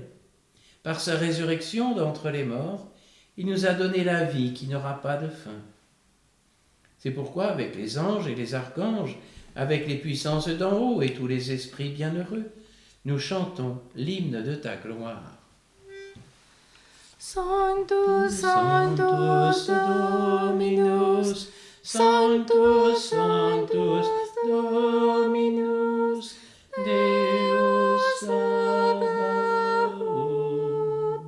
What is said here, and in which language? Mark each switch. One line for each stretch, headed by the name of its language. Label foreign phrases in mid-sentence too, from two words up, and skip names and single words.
French: Par sa résurrection d'entre les morts, il nous a donné la vie qui n'aura pas de fin. C'est pourquoi, avec les anges et les archanges, avec les puissances d'en haut et tous les esprits bienheureux, nous chantons l'hymne de ta gloire.
Latin: Sanctus, Sanctus, Dominus, Sanctus, Sanctus, Dominus, Deus Sabaoth.